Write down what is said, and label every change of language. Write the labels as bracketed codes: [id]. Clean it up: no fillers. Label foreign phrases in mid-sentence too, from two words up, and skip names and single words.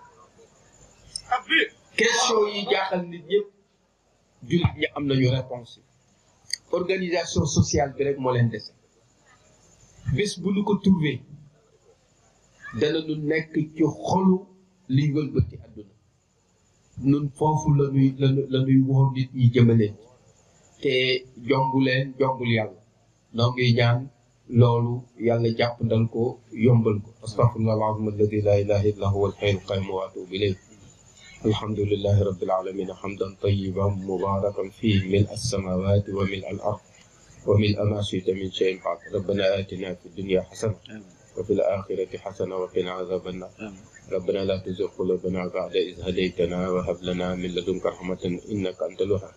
[wo] question yi jaaxal nit ñëpp jullit ñi am nañu réponse [fr] organisation sociale [wo] bi rek moo leen dese bés bu ñu ko trouvé danañu nekk ci xolu liy wëlbati àdduna nun foofu la ñuy woo nit ñi jëmaleen te jombul yàlla noo ngi ñaan loolu yàlla jàppandal ko yombal ko [ar] أستغفر الله العظيم الذي لا إله إلا هو الحي القيوم وأتوب إليه الحمد لله رب العالمين حمدا طيبا مباركا فيه ملء السماوات وملء الأرض وملء ما شئت من شيء بعد ربنا آتنا في الدنيا حسنة وفي الآخرة حسنة وقنا عذاب النار ربنا لا تزغ قلوبنا بعد إذ هديتنا وهب لنا من لدنك رحمة إنك أنت الوهاب